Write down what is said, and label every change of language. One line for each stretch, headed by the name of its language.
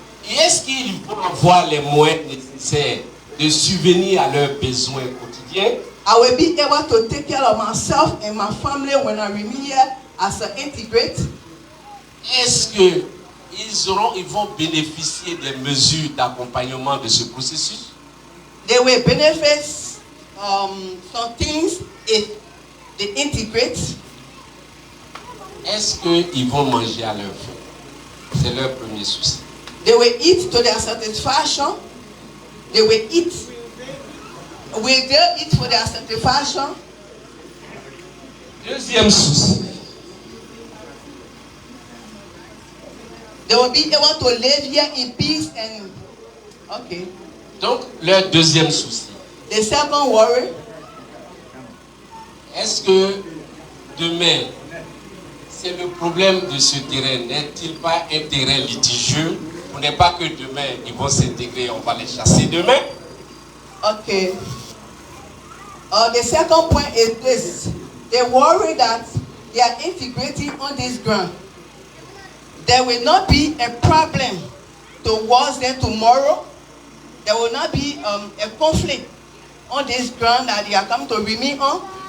French: Et est-ce qu'ils vont avoir les moyens nécessaires de subvenir à leurs besoins quotidiens?
English: I will be able to take care of myself and my family when I remain here as an integrate.
French: Est-ce que ils vont bénéficier des mesures d'accompagnement de ce processus?
English: They will benefit some things if they integrate.
French: Est-ce qu'ils vont manger à leur faim? C'est leur premier souci.
English: They will eat to their satisfaction. They will eat. Will they eat for their satisfaction?
French: Deuxième souci.
English: They will be able to live here in peace and okay.
French: Donc, leur deuxième souci.
English: The second worry.
French: Est-ce que demain, c'est le problème de ce terrain, n'est-il pas un terrain litigieux? On n'est pas que demain, ils vont s'intégrer, on va les chasser demain.
English: Okay. The second point is this. They worry that they are integrating on this ground. There will not be a problem towards them tomorrow. There will not be a conflict on this ground that they are coming to remain on.